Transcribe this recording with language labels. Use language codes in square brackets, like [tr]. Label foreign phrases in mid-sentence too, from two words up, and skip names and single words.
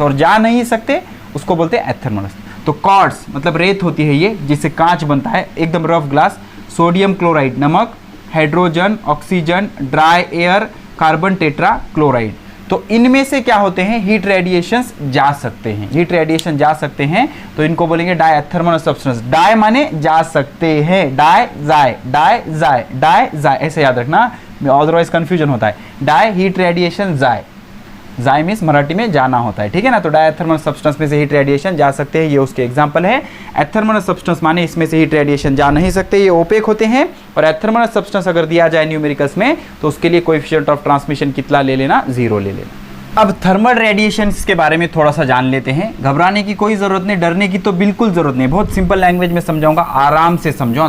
[hi] और जा नहीं सकते, उसको बोलते हैं एथरमस। तो क्वार्ट्ज मतलब रेत होती है ये, जिससे कांच बनता है, एकदम [en] rough glass. Sodium chloride नमक, hydrogen, oxygen, dry air, carbon tetra chloride। [hi] तो इनमें से क्या होते हैं? [en] heat radiations [hi] जा सकते हैं, [en] heat radiation [hi] जा सकते हैं, तो इनको बोलेंगे [en] diathermous substance. [hi] डाय माने जा सकते हैं, डाय जाय, डाय जाय, डाय जाय, ऐसे याद रखना, [en] otherwise confusion [hi] होता है। [en] dia heat radiation, [hi] जाय, जाय मीन्स मराठी में जाना होता है, ठीक है ना। तो [en] diathermous substance [hi] में से [en] heat radiation [hi] जा सकते हैं, ये उसके एग्जांपल है। [en] athermous substance [hi] माने इसमें से [en] heat radiation [hi] जा नहीं सकते, ये ओपेक होते हैं। और [en] athermous substance [hi] अगर दिया जाए न्यूमेरिकल्स में, तो उसके लिए [en] coefficient of transmission [hi] कितना ले लेना? 0 ले लेना। अब [en] thermal radiation [hi] के बारे में थोड़ा सा जान लेते हैं। घबराने की कोई जरूरत नहीं, डरने की तो बिल्कुल जरूरत नहीं, बहुत [en] simple language [hi] में समझाऊंगा, आराम से समझो।